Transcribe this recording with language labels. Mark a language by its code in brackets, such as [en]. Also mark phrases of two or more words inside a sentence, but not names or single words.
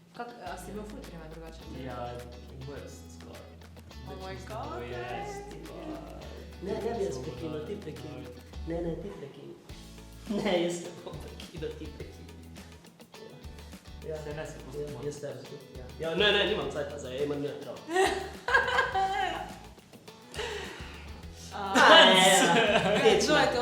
[sl] A si bil ful treme drugače? Ja, worst skoraj. [en] Oh my god. [sl] Ne bi jaz prekinil, ti prekinil. Ne, ti prekinil. Ne, jaz ne bom prekinil, ti prekinil. Ja. Se ne se poslušamo. Jaz tebi tudi, ja. Ja, ne, nimam cajta zdaj, imam ne, prav. Kdo je to?